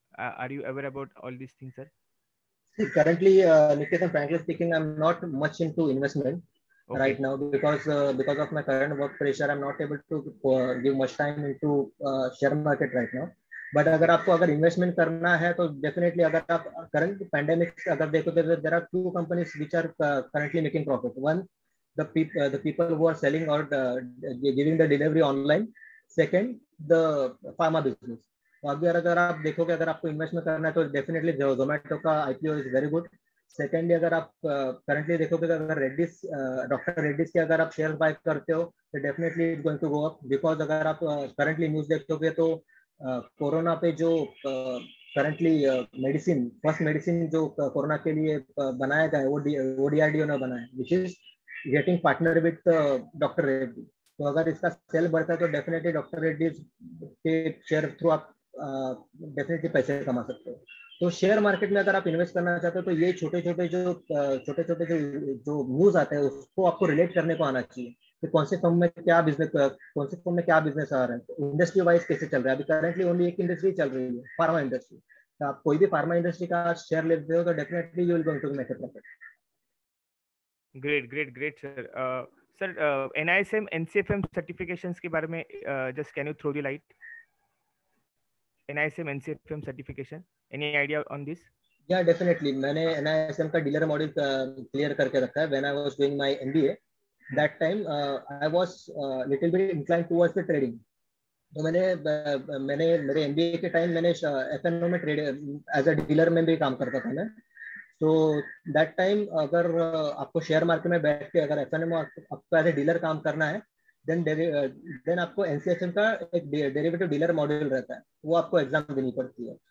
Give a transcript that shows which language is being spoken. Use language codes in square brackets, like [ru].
[en] Are you aware about all this things sir? Currently, Niketan, frankly speaking, I'm not much into investment right now because of my current work pressure. I'm not able to give much time into share market right now. But अगर investment [hi] करना है तो [en] definitely अगर आप current pandemic [hi] अगर देखो तो [en] there are two companies which are currently making profit. One, the people who are selling or giving the delivery online. Second, the pharma business. [hi] तो अगर आप देखोगे, अगर आपको इन्वेस्टमेंट करना है तो डेफिनेटली जोमेटो का IPO [en] Is very good. [hi] Secondly अगर आप करंटली देखोगे अगर डॉक्टर रेड्डीज के अगर आप शेयर बाय करते हो तो definitely [en] Is going to go up. [hi] Because अगर आप करंटली न्यूज देखोगे तो कोरोना पे जो करंटली फर्स्ट मेडिसिन जो कोरोना के लिए बनाया गया है वो डीआरडीओ ने बनाया, [en] which is getting partner with [hi] doctor Reddy. तो अगर इसका सेल बढ़ता है तो डेफिनेटली डॉक्टर रेड्डी के शेयर थ्रू आप डेफिनेटली पैसे कमा सकते हो. तो शेयर मार्केट में अगर आप इन्वेस्ट करना चाहते हो तो ये छोटे छोटे जो न्यूज आते हैं उसको आपको रिलेट करने को आना चाहिए कि कौन से फर्म में क्या बिजनेस आ रहा है, इंडस्ट्री वाइज कैसे चल रहा है. अभी करंटली ओनली एक इंडस्ट्री चल रही है, फार्मा इंडस्ट्री. तो आप कोई भी फार्मा इंडस्ट्री का शेयर लेते हो तो definitely [en] You will going to make a profit. Great sir. NISM NCFM certifications [hi] के बारे में [en] just can you throw the light? NISM NCFM certification, any idea on this? Yeah, definitely. [hi] मैंने NISM का dealer module clear करके रखा है. [en] When I was doing my MBA, that time I was little bit inclined towards the trading. [hi] तो मैंने मेरे MBA के time मैंने FNO में ट्रेड [en] as a dealer [hi] में भी काम करता था मैं. तो दैट टाइम अगर आपको शेयर मार्केट में बैठ के अगर FNO में आपको [en] as a dealer [hi] काम करना है देन आपको NCFM का एक डेरिवेटिव डीलर मॉड्यूल रहता है, वो आपको एग्जाम देनी पड़ती है.